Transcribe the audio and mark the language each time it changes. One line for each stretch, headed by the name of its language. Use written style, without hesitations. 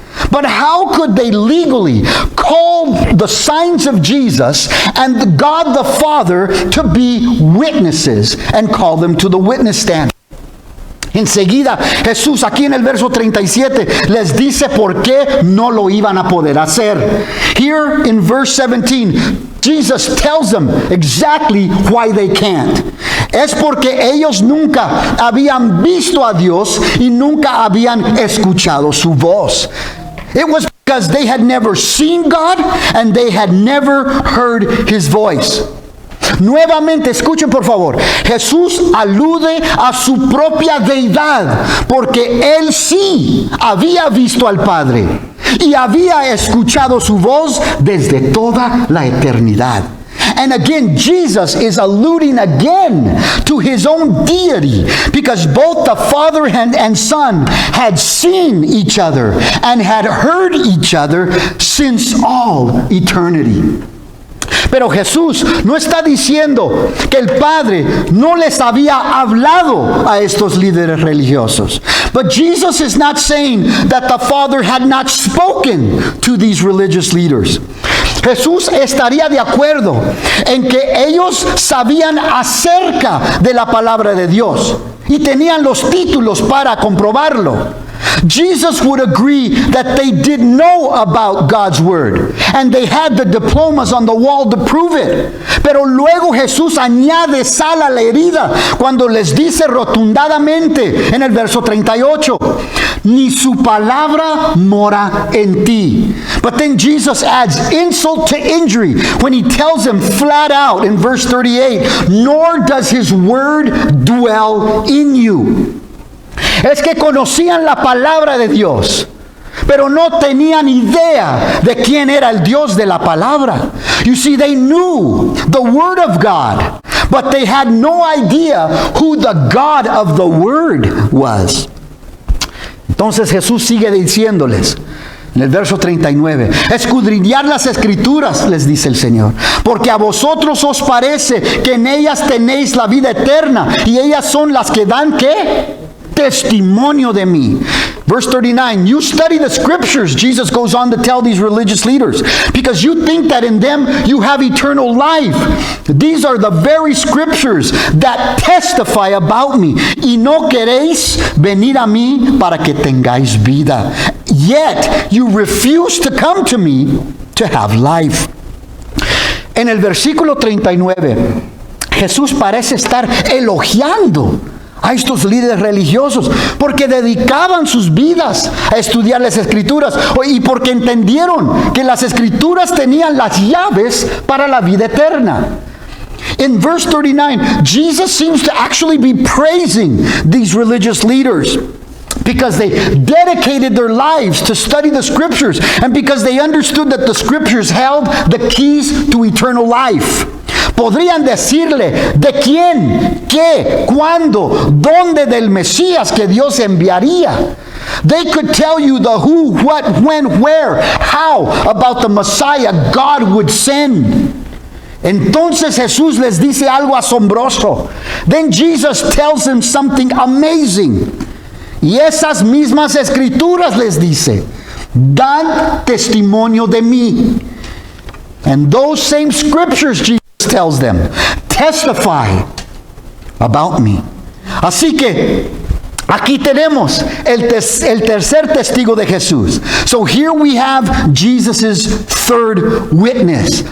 English: But how could they legally call the signs of Jesus and God the Father to be witnesses and call them to the witness stand?
Spanish: Enseguida Jesús aquí en el verso 37 les dice por qué no lo iban a poder hacer.
English: Here in verse 17, Jesus tells them exactly why they can't.
Spanish: Es porque ellos nunca habían visto a Dios y nunca habían escuchado su voz.
English: It was because they had never seen God and they had never heard his voice.
Spanish: Nuevamente, escuchen por favor, Jesús alude a su propia deidad, porque él sí había visto al Padre y había escuchado su voz desde toda la eternidad.
English: And again, Jesus is alluding again to his own deity, because both the Father and Son had seen each other and had heard each other since all eternity.
Spanish: Pero Jesús no está diciendo que el Padre no les había hablado a estos líderes religiosos.
English: But Jesus is not saying that the Father had not spoken to these religious leaders.
Spanish: Jesús estaría de acuerdo en que ellos sabían acerca de la palabra de Dios y tenían los títulos para comprobarlo.
English: Jesus would agree that they did know about God's word and they had the diplomas on the wall to prove it.
Spanish: Pero luego Jesús añade sal a la herida cuando les dice rotundamente en el verso 38, ni su palabra mora en ti.
English: But then Jesus adds insult to injury when he tells them flat out in verse 38, nor does his word dwell in you.
Spanish: Es que conocían la palabra de Dios, pero no tenían idea de quién era el Dios de la palabra.
English: You see, they knew the Word of God, but they had no idea who the God of the Word was.
Spanish: Entonces Jesús sigue diciéndoles, en el verso 39, escudriñad las escrituras, les dice el Señor, porque a vosotros os parece que en ellas tenéis la vida eterna, y ellas son las que dan, ¿qué? Testimonio de mí.
English: Verse 39, you study the scriptures, Jesus goes on to tell these religious leaders, because you think that in them you have eternal life. These are the very scriptures that testify about me.
Spanish: Y no queréis venir a mí para que tengáis vida.
English: Yet you refuse to come to me to have life.
Spanish: En el versículo 39, Jesús parece estar elogiando a estos líderes religiosos, porque dedicaban sus vidas a estudiar las Escrituras y porque entendieron que las Escrituras tenían las llaves para la vida eterna.
English: In verse 39, Jesus seems to actually be praising these religious leaders because they dedicated their lives to study the Scriptures and because they understood that the Scriptures held the keys to eternal life.
Spanish: Podrían decirle de quién, qué, cuándo, dónde del Mesías que Dios enviaría.
English: They could tell you the who, what, when, where, how about the Messiah God would send.
Spanish: Entonces Jesús les dice algo asombroso.
English: Then Jesus tells them something amazing.
Spanish: Y esas mismas escrituras les dice, dan testimonio de mí.
English: And those same scriptures, Jesus tells them, testify about me.
Spanish: Así que aquí tenemos el tercer testigo de Jesús.
English: So here we have Jesus' third witness.